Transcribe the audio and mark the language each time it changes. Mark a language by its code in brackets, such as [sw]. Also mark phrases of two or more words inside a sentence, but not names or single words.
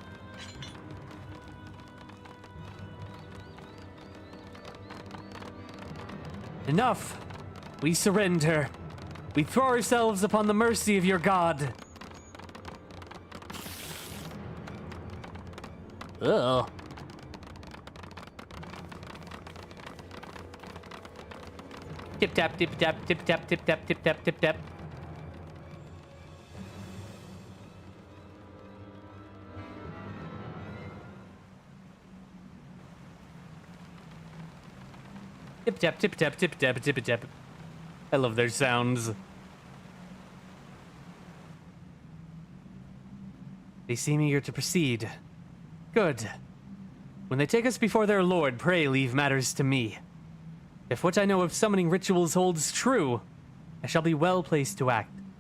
[en] Enough! We surrender. We throw ourselves upon the mercy of your god. Ugh. Tip tap, tip tap, tip tap, tip tap, tip tap, tip tap. Tip tap, tip tap, tip tap, tip tap. I love their sounds. They seem eager to proceed. Good. When they take us before their lord, pray leave matters to me. If what I know of summoning rituals holds true, I shall be well placed to act.